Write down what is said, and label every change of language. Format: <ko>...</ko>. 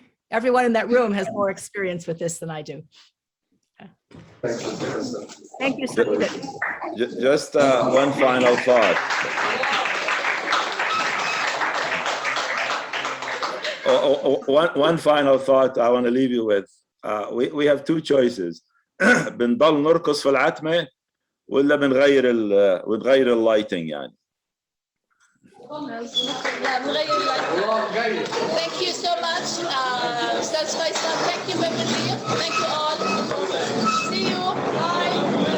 <en>Everyone in that room has more experience with this than I do. Thank you so much. Just one final thought. One final thought I want to leave you with. We have two choices.</en> <ar>بنضل نرقص في العتمة ولا بنغير اللايتنج يعني.</ar> <en>Thank you so much, Ustaz Faisal. Thank you, Beverly. Thank you all. See you. Bye.</en>